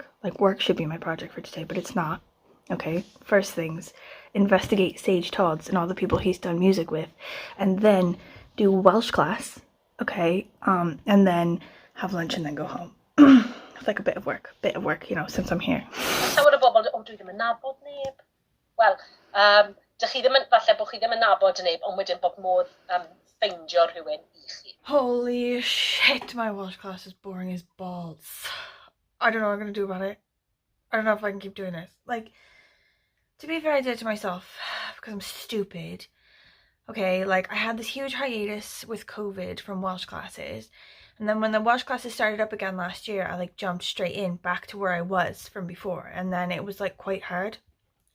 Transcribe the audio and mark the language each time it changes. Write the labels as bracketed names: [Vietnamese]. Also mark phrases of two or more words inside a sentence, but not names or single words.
[English] Like, work should be my project for today, but it's not. Okay, first things, investigate Sage Toads and all the people he's done music with, and then do Welsh class, okay, and then have lunch and then go home. It's like a bit of work, you know, since I'm here. [Welsh] Llawer o bobl, dwi ddim yn nabod neb. Wel, dych chi ddim yn, falle bod chi ddim yn nabod neb, ond wedyn bod modd ffeindio rhywun I chi. [English] Holy shit, my Welsh class is boring as balls. I don't know what I'm gonna do about it. I don't know if I can keep doing this. Like, to be fair, I did it to myself because I'm stupid. Okay, like, I had this huge hiatus with COVID from Welsh classes, and then when the Welsh classes started up again last year, I like jumped straight in back to where I was from before, and then it was like quite hard.